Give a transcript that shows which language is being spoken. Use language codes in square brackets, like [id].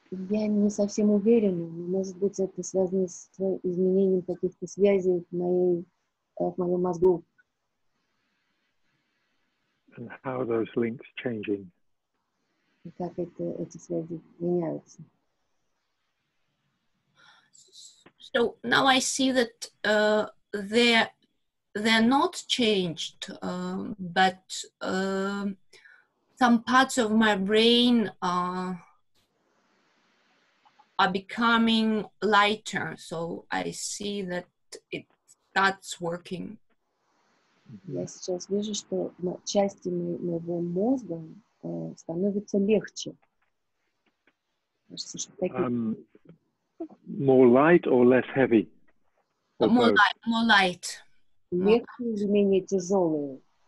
[ru] Я не совсем уверена, но, может быть, это связано с изменением каких-то связей в моем мозгу. [en] And how are those links changing? [ru] И как эти связи меняются. [en] So now I see that they're not changed, but some parts of my brain are becoming lighter. So I see that it starts working. [ru] Я сейчас вижу, что части моего мозга становятся легче. Кажется, что такие... [en] More light or less heavy? Or More light. [ru] Легче или менее тяжелые?